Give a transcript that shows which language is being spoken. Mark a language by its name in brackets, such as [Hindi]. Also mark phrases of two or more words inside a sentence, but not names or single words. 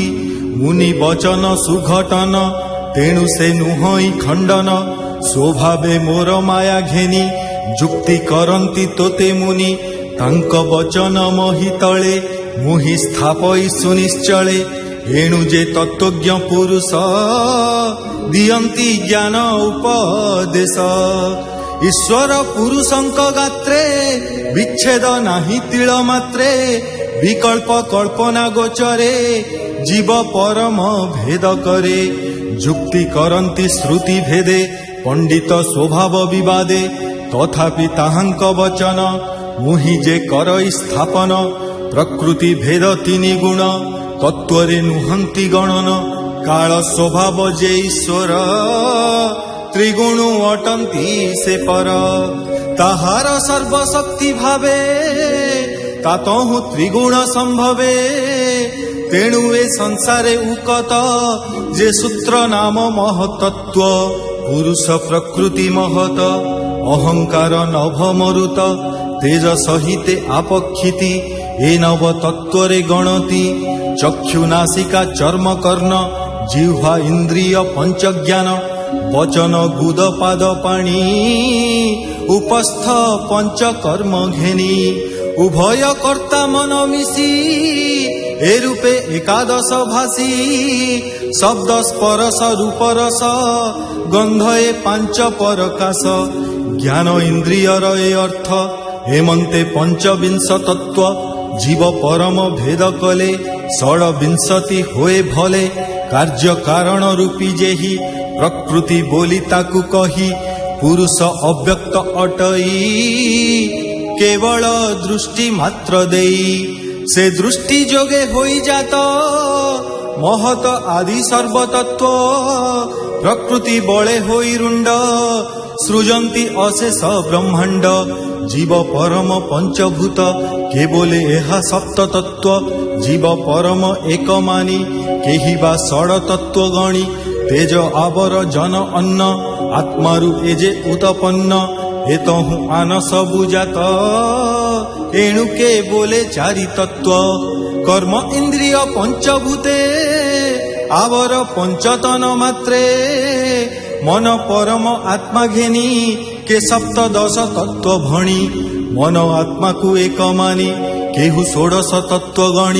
[Odia] ମୁନି ବଚନ ସୁଘଟନ ତେଣୁ ସେ ନୁହଇ ଖଣ୍ଡନ ସ୍ୱଭାବେ ମୋର ମାୟା ଘେନି ଯୁକ୍ତି କରନ୍ତି ତୋତେ ମୁନି ତାଙ୍କ ବଚନ ମହୀ ତଳେ ମୁହି ସ୍ଥାପଇ ସୁନିଶ୍ଚଳେ। ଏଣୁ ଜେ ତତ୍ତ୍ୱଜ୍ଞ ପୁରୁଷ ଦିଅନ୍ତି ଜ୍ଞାନ ଉପଦେଶ ଈଶ୍ୱର ପୁରୁଷଙ୍କ ଗାତ୍ରେ ବିଚ୍ଛେଦ ନାହିଁ ତିଳ ମାତ୍ରେ ବିକଳ୍ପ କଳ୍ପନା ଗୋଚରେ ଜୀବ ପରମ ଭେଦ କରେ। ଯୁକ୍ତି କରନ୍ତି ଶ୍ରୁତି ଭେଦେ ପଣ୍ଡିତ ସ୍ୱଭାବ ବିବାଦେ ତଥାପି ତାହାଙ୍କ ବଚନ ମୁହି ଯେ କରଇ ସ୍ଥାପନ। ପ୍ରକୃତି ଭେଦ ତିନି ଗୁଣ ତତ୍ତ୍ୱରେ ନୁହନ୍ତି ଗଣନ କାଳ ସ୍ୱଭାବ ଯେ ଈଶ୍ୱର ତ୍ରିଗୁଣ ଅଟନ୍ତି ସେ ପର। ତାହାର ସର୍ବଶକ୍ତି ଭାବେ ତାତହୁ ତ୍ରିଗୁଣ ସମ୍ଭବେ ତେଣୁ ଏ ସଂସାରେ ଉକତ ଯେ ସୂତ୍ର ନାମ ମହତତ୍ତ୍ୱ ପୁରୁଷ ପ୍ରକୃତି ମହତ ଅହଙ୍କାର ନଭ ମରୁତ ତେଜ ସହିତେ ଆପକ୍ଷିତି ଏ ନବ ତତ୍ତ୍ୱରେ ଗଣତି। ଚକ୍ଷୁ ନାସିକା ଚର୍ମ କର୍ଣ୍ଣ ଜିହ୍ୱା ଇନ୍ଦ୍ରିୟ ପଞ୍ଚ ଜ୍ଞାନ ବଚନ ଗୁଦ ପାଦ ପାଣି ଉପସ୍ଥ ପଞ୍ଚ କର୍ମ ଘେନି ଉଭୟ କର୍ତ୍ତା ମନ ମିଶି ଏ ରୂପେ ଏକାଦଶ ଭାଷି ଶବ୍ଦ ସ୍ପର୍ଶ ରୂପ ରସ ଗନ୍ଧ ଏ ପାଞ୍ଚ ପରକାଶ ଜ୍ଞାନ ଇନ୍ଦ୍ରିୟର ଏ ଅର୍ଥ ହେମନ୍ତେ ପଞ୍ଚବିଂଶ ତତ୍ତ୍ୱ ଜୀବ ପରମ ଭେଦ କଲେ ଷଡ୍ବିଂଶତି ହୋଏ ଭଲେ। କାର୍ଯ୍ୟ କାରଣ ରୂପୀ ଯେହି ପ୍ରକୃତି ବୋଲି ତାକୁ କହି ପୁରୁଷ ଅବ୍ୟକ୍ତ ଅଟଇ କେବଳ ଦୃଷ୍ଟି ମାତ୍ର ଦେଇ ସେ ଦୃଷ୍ଟି ଯୋଗେ ହୋଇ ଜାତ ମହତ ଆଦି ସର୍ବତତ୍ତ୍ୱ ପ୍ରକୃତି ବଳେ ହୋଇ ରୁଣ୍ଡ ସୃଜନ୍ତି ଅଶେଷ ବ୍ରହ୍ମାଣ୍ଡ ଜୀବ ପରମ ପଞ୍ଚଭୂତ କେବଳେ ଏହା ସପ୍ତ ତତ୍ତ୍ୱ ଜୀବ ପରମ ଏକ ମାନି କେହି ବା ଷଡ ତତ୍ତ୍ୱ ଗଣି ତେଜ ଆବର ଜନ ଅନ୍ନ ଆତ୍ମାରୁ ଏଜେ ଉତ୍ପନ୍ନ ଏତହୁ ଆନ ସବୁ ଜାତ ଏଣୁ କେ ବୋଲେ ଚାରି ତତ୍ତ୍ୱ କର୍ମ ଇନ୍ଦ୍ରିୟ ପଞ୍ଚଭୂତେ ଆବର ପଞ୍ଚତନ ମାତ୍ରେ ମନ ପରମ ଆତ୍ମା ଘେନି କେ ସପ୍ତଦଶ ତତ୍ତ୍ୱ ଭଣି ମନ ଆତ୍ମା କୋ ଏକ ମାନି କେହୁ ଷୋଡଶ ତତ୍ତ୍ୱ ଗଣି